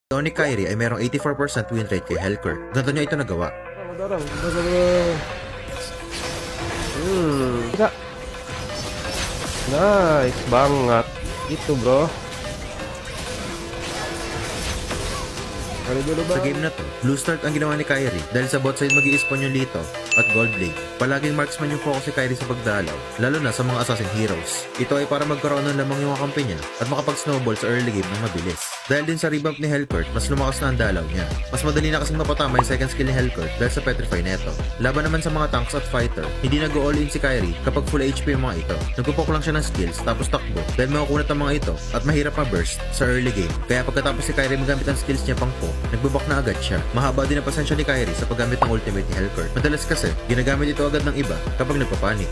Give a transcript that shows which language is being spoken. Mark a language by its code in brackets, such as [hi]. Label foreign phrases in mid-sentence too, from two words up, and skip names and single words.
[tl] Ito ni Kyrie ay merong 84% win rate kay Hellcourt. Ganito niya ito nagawa. [id] Darang. Basta bro. Tidak. Nice banget. Itu bro. Kali dulu [tl] Sa [id] bang. [tl] game na to, [en] blue start [tl] ang ginawa ni Kyrie dahil sa [en] bot side [tl] mag-i-spawn yung Lito at Gold Blade. Palaging marksman yung focus ni Kyrie sa pagdalaw, lalo na sa mga [en] assassin heroes. [tl] Ito ay para magkaroon ng lamang yung mga kampi niya at makapag-snowball sa [en] early game [tl] ng mabilis. Dahil din sa revamp ni Hellcourt, mas lumakas na ang dalaw niya. Mas madali na kasing mapatama yung [en] second skill [tl] ni Hellcourt dahil sa Petrify neto. Laban naman sa mga tanks at fighter, hindi nag-all in si Kyrie kapag [en] full HP [tl] yung mga ito. Nagpupok lang siya ng skills tapos takbo dahil makukunat ang mga ito at mahirap ma-burst sa [en] early game. [tl] Kaya pagkatapos si Kyrie magamit ang skills niya pang po, nagbubak na agad siya. Mahaba din ang pasensya ni Kyrie sa paggamit ng ultimate ni Hellcourt. Madalas kasi, ginagamit ito agad ng iba kapag nagpapanik.